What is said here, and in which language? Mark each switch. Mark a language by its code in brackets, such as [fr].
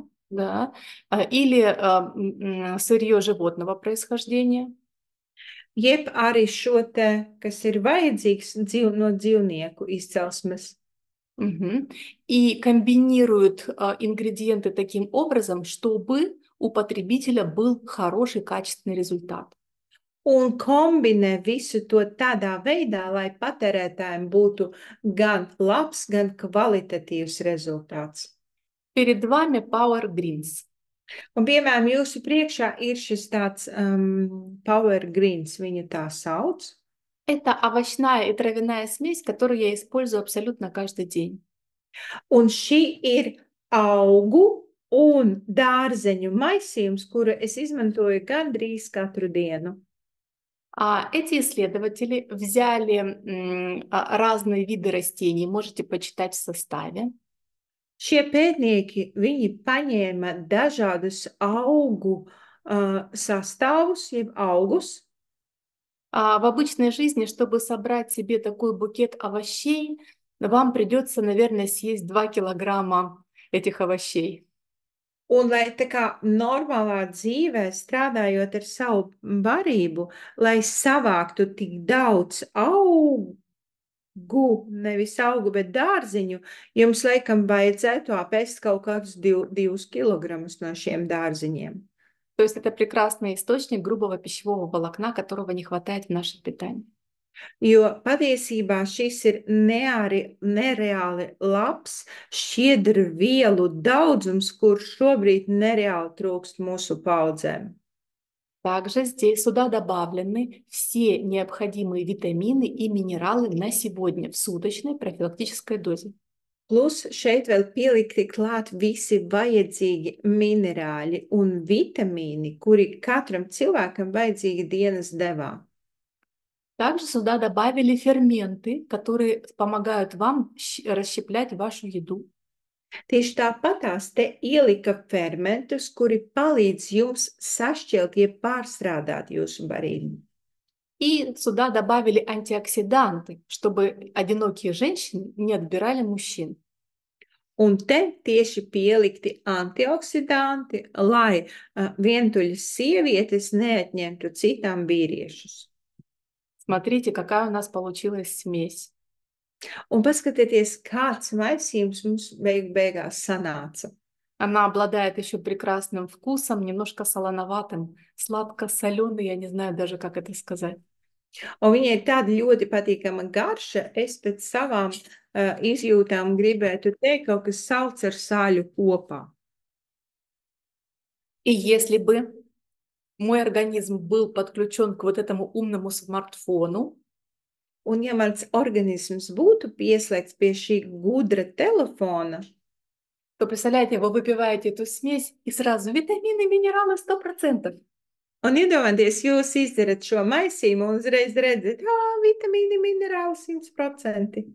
[ru] да, или сырье животного происхождения. [lv] Jeb arī šo te, kas ir vajadzīgs no dzīvnieku izcelsmes. [ru] И комбинируют ингредиенты таким образом, чтобы у потребителя был хороший, качественный результат. [lv] Un kombinē visu to tādā veidā, lai patērētājiem būtu gan labs, gan kvalitatīvs rezultāts. [ru] Перед вами Power Greens. [lv] Un, piemēram, jūsu priekšā ir šis tāds Power Greens, viņu tā sauc. [ru] Это овощная и травяная смесь, которую я использую абсолютно каждый день. [lv] Un šī ir augu un dārzeņu maisījums, kuru es izmantoju gandrīz katru dienu. [ru] Эти исследователи взяли разные виды растений, можете почитать в составе. [lv] Šie pētnieki, viņi paņēma dažādus augu sastāvus, jeb augus. [ru] В обычной жизни, чтобы собрать себе такой букет овощей, вам придется, наверное, съесть 2 килограмма этих овощей. [lv] Un, lai tā kā normālā dzīvē, strādājot ar savu barību, lai savāktu tik daudz augu, nevis augu, bet dārziņu, jums, laikam, vajadzētu apēst kaut kādus 2 kilogramus no šiem dārziņiem. [ru] То есть это прекрасный источник грубого пищевого волокна, которого не хватает в нашем питании. [lv] Jo patiesībā šis ir nereāli labs šķiedru vielu daudzums, kurš šobrīd nereāli trūkst mūsu paudzēm. [ru] Также здесь сюда добавлены все необходимые витамины и минералы на сегодня в суточной профилактической дозе. [lv] Plus šeit vēl pielikti klāt visi vajadzīgi minerāļi un vitamīni, kuri katram cilvēkam vajadzīgi dienas devā. [ru] Также сюда добавили ферменты, которые помогают вам расщеплять вашу еду. [lv] Tieši tāpatās te ielika fermentus, kuri palīdz jums sašķelt, jeb pārstrādāt jūsu barību. [ru] И сюда добавили антиоксиданты, чтобы одинокие женщины не отбирали мужчин. [lv] Un te tieši pielikti antioksidanti, lai vientuļas sievietes neatņemtu citām vīriešus. [ru] Смотрите, какая у нас получилась смесь. [lv] Un paskatieties, kāds maisījums mums beigās sanāca. [ru] Она обладает еще прекрасным вкусом, немножко солоноватым, сладко-соленый, я не знаю даже, как это сказать. [lv] Un viņai ir tāda ļoti patīkama garša. Es pēc savām izjūtām gribētu teikt kaut kas salds ar sāļu kopā. [ru] И если бы мой организм был подключен к вот этому умному смартфону, [lv] un ja mans organisms būtu pieslēgts pie šī gudra telefona, [ru] то, представляете, вы выпиваете эту смесь и сразу витамины, минералы 100%. [lv] un iedomājieties, jūs izdarat šo maisījumu un uzreiz redzat, vitamīni, minerāli 100%.